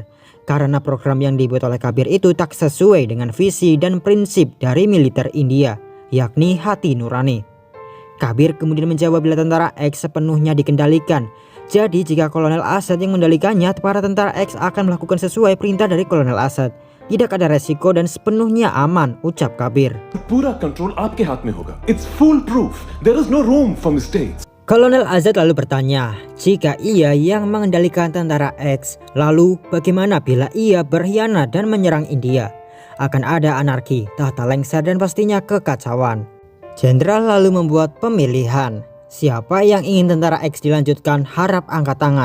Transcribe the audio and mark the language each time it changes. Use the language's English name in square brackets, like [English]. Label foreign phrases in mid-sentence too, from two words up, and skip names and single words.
[Indonesian] Karena program yang dibuat oleh Kabir itu tak sesuai dengan visi dan prinsip dari militer India, yakni hati nurani. Kabir kemudian menjawab bila tentara X sepenuhnya dikendalikan. Jadi jika Kolonel Asad yang mendalikannya, para tentara X akan melakukan sesuai perintah dari Kolonel Asad. Tidak ada resiko dan sepenuhnya aman, ucap Kabir. [Hindi] पूरा कंट्रोल आपके हाथ में होगा. [English] It's foolproof. There is no room for mistakes. [Indonesian] Kolonel Azad lalu bertanya, jika ia yang mengendalikan tentara X, lalu bagaimana bila ia berkhianat dan menyerang India? Akan ada anarki, tata lengser dan pastinya kekacauan. Jenderal lalu membuat pemilihan. Siapa yang ingin tentara X dilanjutkan harap angkat tangan.